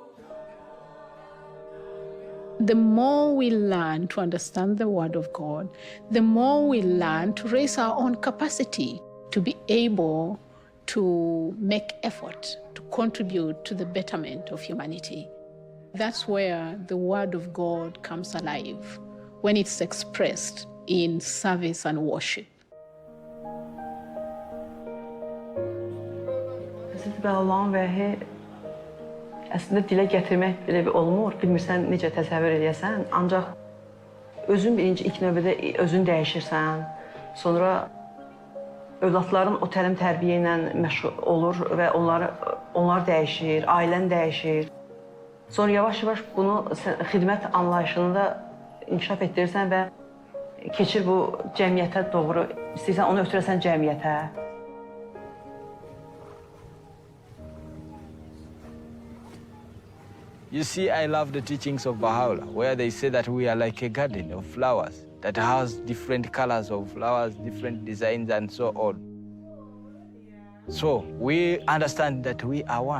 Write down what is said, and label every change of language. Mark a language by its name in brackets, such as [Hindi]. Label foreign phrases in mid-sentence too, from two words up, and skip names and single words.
[English] The more we learn to understand the Word of God, the more we learn to raise our own capacity to be able to make effort to contribute to the betterment of humanity. That's where the Word of God comes alive, when it's expressed in service and worship. [Azerbaijani] Hazreti Allah'ın vəhi əslində dilə gətirmək belə bir olmur. Bilmirsən necə təsəvvür edəsən. Ancaq özün birinci ilk növbədə özün dəyişirsən. Sonra övladların o təlim tərbiyə ilə məşğul olur və onlar dəyişir, ailən dəyişir. Sonra yavaş-yavaş bunu xidmət anlayışını da inkişaf etdirirsən və keçir bu cəmiyyətə doğru, istəyirsən onu ötürəsən cəmiyyətə. [English] You see, I love the teachings of Baha'u'llah, where they say that we are like a garden of flowers that has different colors of flowers, different designs, and so on. So we understand that we are one.